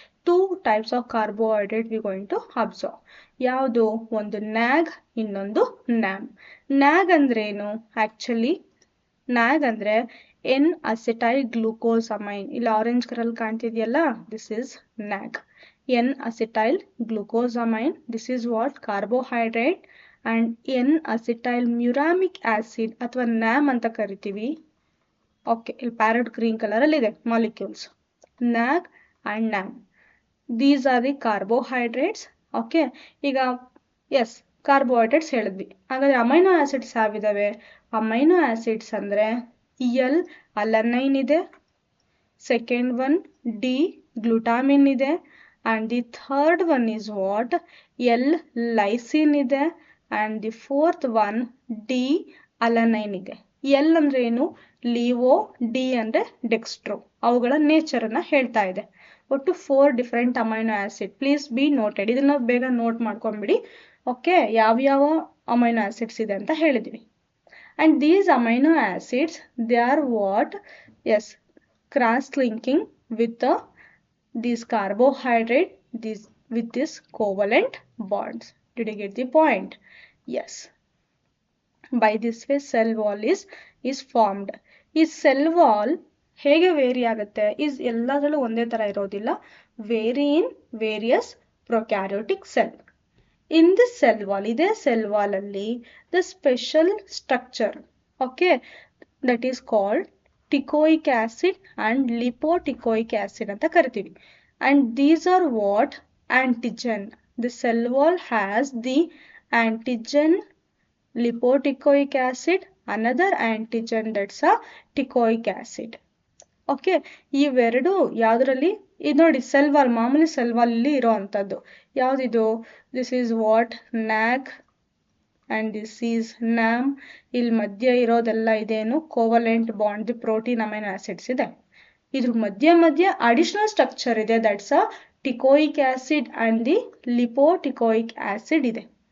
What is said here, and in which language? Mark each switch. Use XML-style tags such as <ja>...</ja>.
<en>2 types of carbohydrate we going to observe. ಯಾವುದು?</en> <kn>ಒಂದು ನ್ಯಾಗ್, ಇನ್ನೊಂದು ನ್ಯಾಮ್. ನ್ಯಾಗ್ ಅಂದ್ರೆ ಏನು? ಆ್ಯಕ್ಚುಲಿ ನ್ಯಾಗ್ ಅಂದರೆ ಎನ್ ಅಸಿಟೈಲ್ ಗ್ಲೂಕೋಸಮೈನ್. ಇಲ್ಲಿ ಆರೆಂಜ್ ಕಲರ್ ಕಾಣ್ತಿದೆಯಲ್ಲ,</kn> <en>This is NAG. N-acetyl glucosamine, this is what? Carbohydrate.</en> <kn>And N-acetyl muramic acid ಅಥವಾ NAM ಅಂತ ಕರಿತೀವಿ. ಓಕೆ, ಇಲ್ಲಿ ಪ್ಯಾರೆಟ್ ಗ್ರೀನ್ ಕಲರಲ್ಲಿ ಇದೆ molecules.</kn> <en>NAG and NAM. These are the carbohydrates.</en> <kn>Okay, ಈಗ ಎಸ್ ಕಾರ್ಬೋಹೈಡ್ರೇಟ್ಸ್ ಹೇಳಿದ್ವಿ. ಹಾಗಾದರೆ ಅಮೈನೋ ಆಸಿಡ್ಸ್ ಯಾವಿದಾವೆ? ಅಮೈನೋ ಆಸಿಡ್ಸ್ ಅಂದರೆ ಎಲ್ ಅಲನೈನ್ ಇದೆ, ಸೆಕೆಂಡ್ ಒನ್ ಡಿ ಗ್ಲುಟಾಮಿನ್ ಇದೆ,</kn> <en>and the third one is what? L-lysine ಇದೆ, and the fourth one D-alanine ಇದೆ.</en> <kn>L ಅಂದ್ರೆ ಏನು? ಲಿವೋ, ಡಿ ಅಂದರೆ ಡೆಕ್ಸ್ಟ್ರೋ. ಅವುಗಳ ನೇಚರನ್ನು ಹೇಳ್ತಾ ಇದೆ. ಒಟ್ಟು 4 different amino acid.</kn> <en>Please be noted.</en> <kn>ಇದನ್ನು ಬೇಗ ನೋಟ್ ಮಾಡ್ಕೊಂಬಿಡಿ. ಓಕೆ, ಯಾವ್ಯಾವ ಅಮೈನೋ ಆಸಿಡ್ಸ್ ಇದೆ ಅಂತ ಹೇಳಿದ್ವಿ.</kn> <en>And these amino acids they are what? Yes, cross linking with these carbohydrate with this covalent bonds. Did you get the point? Yes. By this way cell wall is formed.</en> <kn>ಈ cell wall ಹೇಗೆ very ಆಗುತ್ತೆ? ಎಲ್ಲದರಲ್ಲೂ ಒಂದೇ ಥರ ಇರೋದಿಲ್ಲ.</kn> <en>Very in various prokaryotic cell. In this cell wall, ಇದೇ cell wall ಅಲ್ಲಿ the special structure, okay, that is called teichoic acid and lipoticoic acid ಅಂತ ಕರಿತೀವಿ. And these are what? Antigen. The cell wall has the antigen lipoticoic acid, another antigen, that's a ticoic acid.</en> <kn>Okay, ಇವೆರಡು ಯಾವುದರಲ್ಲಿ? ಇದು ನೋಡಿ cell wall, ಮಾಮೂಲಿ cell wall ಇಲ್ಲಿ ಇರೋ ಅಂಥದ್ದು ಯಾವುದಿದು?</kn> <en>This is what?</en> <kn>ನ್ಯಾಗ್ ಆ್ಯಂಡ್ ದಿಸ್ ಈಸ್ ನ್ಯಾಮ್. ಇಲ್ಲಿ ಮಧ್ಯ ಇರೋದೆಲ್ಲ ಇದೇನು?</kn> <en>Covalent bond, the protein amino acids ಇದೆ.</en> <kn>ಇದ್ರ ಮಧ್ಯ ಅಡಿಷನಲ್ ಸ್ಟ್ರಕ್ಚರ್ ಇದೆ,</kn> <en>That's a teichoic acid and the lipoteichoic acid ಇದೆ.</en>